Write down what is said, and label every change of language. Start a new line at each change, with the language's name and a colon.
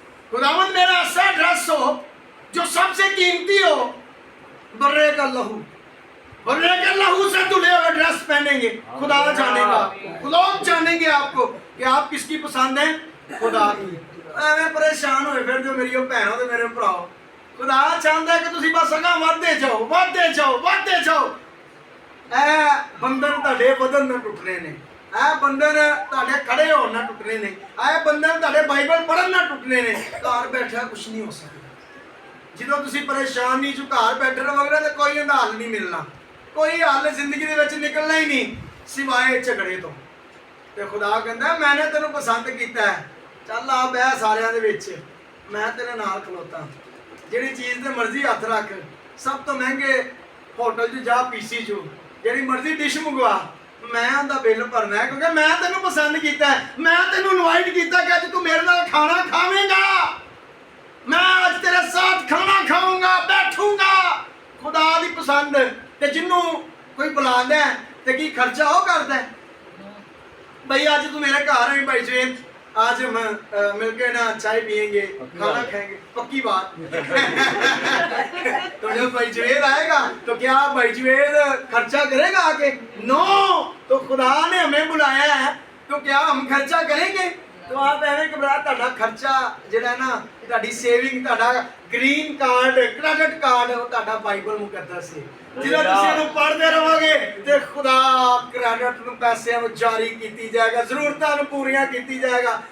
Hindi: खुदावंद मेरा ऐसा ड्रेस हो जो सबसे कीमती हो, बर्रे का लहू, बर्रे के लहू से धुले हुए ड्रेस पहनेंगे। खुदा जानेगा, लोग जानेंगे आपको कि आप किसकी पसंद है, खुदा की।
Punjabi: मैं परेशान होए फिर जो मेरी भैनों ते मेरे भराओ, खुदा चाहता है कि तुसी बस अगा ਵਧਦੇ ਜਾਓ, ਵਧਦੇ ਜਾਓ, ਵਧਦੇ ਜਾਓ। ਇਹ ਬੰਧਨ ਤੁਹਾਡੇ ਵਧਣ ਨਾ ਟੁੱਟਣੇ ਨੇ, ਇਹ ਬੰਧਨ ਤੁਹਾਡੇ ਖੜੇ ਹੋਣ ਨਾ ਟੁੱਟਣੇ ਨੇ, ਇਹ ਬੰਧਨ ਤੁਹਾਡੇ ਬਾਈਬਲ ਪੜ੍ਹਨ ਨਾ ਟੁੱਟਣੇ ਨੇ। ਘਰ ਬੈਠਾ ਕੁਝ ਨਹੀਂ ਹੋ ਸਕਦਾ। ਜਦੋਂ ਤੁਸੀਂ ਪਰੇਸ਼ਾਨ ਨਹੀਂ ਜੋ ਘਰ ਬੈਠੇ ਰਹੋਗੇ ਤਾਂ ਕੋਈ ਹੱਲ ਨਹੀਂ ਮਿਲਣਾ, ਕੋਈ ਹੱਲ ਜ਼ਿੰਦਗੀ ਦੇ ਵਿੱਚ ਨਿਕਲਣਾ ਹੀ ਨਹੀਂ ਸਿਵਾਏ ਝਗੜੇ ਤੋਂ। ਤੇ ਖੁਦਾ ਕਹਿੰਦਾ ਮੈਨੇ ਤੈਨੂੰ ਪਸੰਦ ਕੀਤਾ ਹੈ, ਚੱਲ ਆ ਬਹਿ ਸਾਰਿਆਂ ਦੇ ਵਿੱਚ, ਮੈਂ ਤੇਰੇ ਨਾਲ ਖਲੋਤਾ। ਜਿਹੜੀ ਚੀਜ਼ ਤੇ ਮਰਜ਼ੀ ਹੱਥ ਰੱਖ, ਸਭ ਤੋਂ ਮਹਿੰਗੇ ਹੋਟਲ 'ਚ ਜਾ, ਪੀਸੀ 'ਚ ਜਿਹੜੀ ਮਰਜ਼ੀ ਡਿਸ਼ ਮੰਗਵਾ, ਮੈਂ ਉਹਦਾ ਬਿੱਲ ਭਰਨਾ ਹੈ, ਕਿਉਂਕਿ ਮੈਂ ਤੈਨੂੰ ਪਸੰਦ ਕੀਤਾ ਹੈ। ਮੈਂ ਤੈਨੂੰ ਇਨਵਾਈਟ ਕੀਤਾ ਕਿ ਅੱਜ ਤੂੰ ਮੇਰੇ ਨਾਲ ਖਾਣਾ ਖਾਵੇਂਗਾ,
Hindi: मैं आज तेरे साथ खाना खाऊंगा, बैठूंगा।
Punjabi: खुदा दी पसंद। ते जिन्नू कोई बुलांदा है ते की खर्चा वो करदा है।
Hindi: भाई आज तू मेरे घर आई भाई जवेद, आज हम मिलके ना चाय पियेंगे, खाना खाएंगे, पक्की बात। तो जब भाई जवेद आएगा तो क्या भाई जवेद खर्चा करेगा आके? नो। तो खुदा ने हमें बुलाया है तो क्या हम खर्चा करेंगे?
Punjabi: तो आप एवं घबरा, ਤੁਹਾਡਾ ਖਰਚਾ ਜਿਹੜਾ ਨਾ, ਤੁਹਾਡੀ ਸੇਵਿੰਗ, ਤੁਹਾਡਾ ਗ੍ਰੀਨ ਕਾਰਡ, ਕ੍ਰੈਡਿਟ ਕਾਰਡ, ਉਹ ਤੁਹਾਡਾ ਬਾਈਬਲ ਮੁਕੱਦਸ ਹੈ। ਜਦੋਂ ਤੁਸੀਂ ਇਹਨੂੰ ਪੜ੍ਹਦੇ ਰਹੋਗੇ ਤੇ ਖੁਦਾ ਕ੍ਰੈਡਿਟ ਨੂੰ, ਪੈਸਿਆਂ ਨੂੰ ਜਾਰੀ ਕੀਤੀ ਜਾਏਗਾ, ਜ਼ਰੂਰਤਾਂ ਨੂੰ ਪੂਰੀਆਂ ਕੀਤੀ ਜਾਏਗਾ।